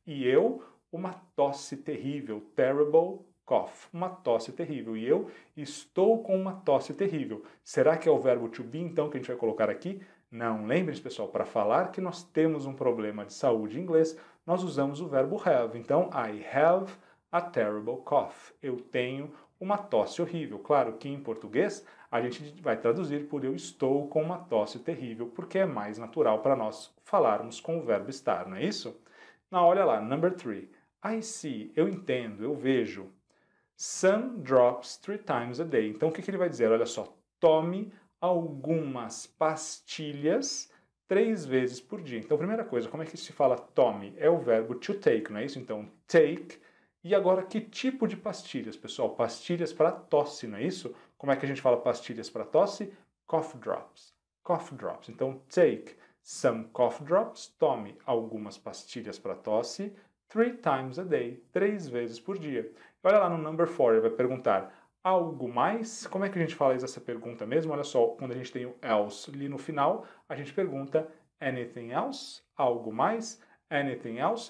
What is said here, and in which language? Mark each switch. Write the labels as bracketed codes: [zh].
[pt] E eu, uma tosse terrível. [en] Terrible cough. [pt] Uma tosse terrível. E eu estou com uma tosse terrível. Será que é o verbo to be, então, que a gente vai colocar aqui? Não. Lembre-se, pessoal, para falar que nós temos um problema de saúde em inglês, nós usamos o verbo have. [en] Então, I have a terrible cough. [pt] Eu tenho uma tosse horrível. Claro que em português a gente vai traduzir por eu estou com uma tosse terrível, porque é mais natural para nós falarmos com o verbo estar, não é isso? Não, olha lá, number 3. [en] I see, [pt] eu entendo, eu vejo. [en] Some drops 3 times a day. [pt] Então o que ele vai dizer? Olha só, tome algumas pastilhas 3 vezes por dia. Então, primeira coisa, como é que se fala tome? É o verbo to take, não é isso? Então, take. E agora, que tipo de pastilhas, pessoal? Pastilhas para tosse, não é isso? Como é que a gente fala pastilhas para tosse? [en] Cough drops. Cough drops. Então, take some cough drops. [pt] Tome algumas pastilhas para tosse [en] 3 times a day. [pt] 3 vezes por dia. Olha lá no [en] number 4, [pt] ele vai perguntar algo mais? Como é que a gente fala essa pergunta mesmo? Olha só, quando a gente tem o else ali no final, a gente pergunta [en] anything else? [pt] Algo mais? [en] Anything else?